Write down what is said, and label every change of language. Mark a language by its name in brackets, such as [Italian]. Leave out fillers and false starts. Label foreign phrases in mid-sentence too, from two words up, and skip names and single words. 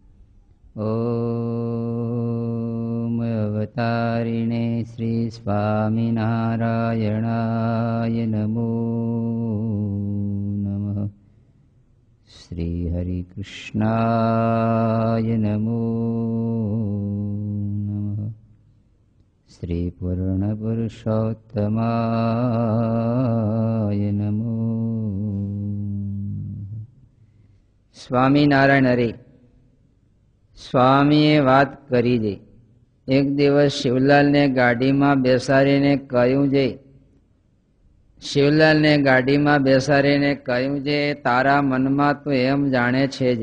[Sanskrit] ॐ अवतारिणे श्री स्वामिनारायणाय नमो नमः। श्री हरिकृष्णाय नमो नमः। श्री पूर्णपुरुषोत्तमाय नमो। [Gujarati] સ્વામિનારાયણ હરે. સ્વામીએ વાત કરી છે. એક દિવસ શિવલાલને ગાડીમાં બેસાડીને કહ્યું છે તારા મનમાં તું એમ જાણે છે જે.